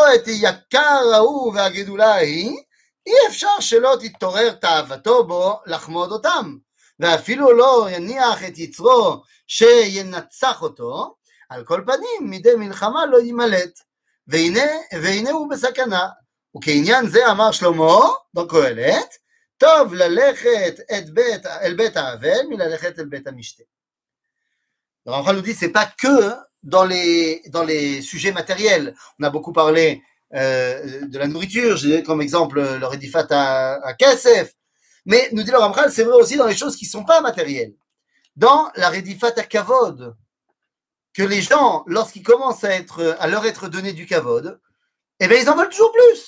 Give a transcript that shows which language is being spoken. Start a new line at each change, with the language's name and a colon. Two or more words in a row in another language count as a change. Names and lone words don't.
Hebrew: את יקר ההוא והגדולה ההיא, אי אפשר שלא תתעורר תאוותו בו לחמוד אותם, ואפילו לא יניח את יצרו שינצח אותו, על כל פנים מדי מלחמה לא יימלט, והנה הוא בסכנה, וכעניין זה אמר שלמה בקהלת, טוב ללכת אל בית האבל מללכת אל בית המשתה.
French: Le Ramchal nous dit c'est pas que dans les sujets matériels. On a beaucoup parlé de la nourriture, j'ai comme exemple le
Hebrew: רדיפת הכסף,
French: mais nous dit le Ramchal, c'est vrai aussi dans les choses qui ne sont pas matérielles. Dans la
Hebrew: רדיפת הכבוד,
French: que les gens, lorsqu'ils commencent à leur être donné du Kavod, eh bien ils en veulent toujours plus.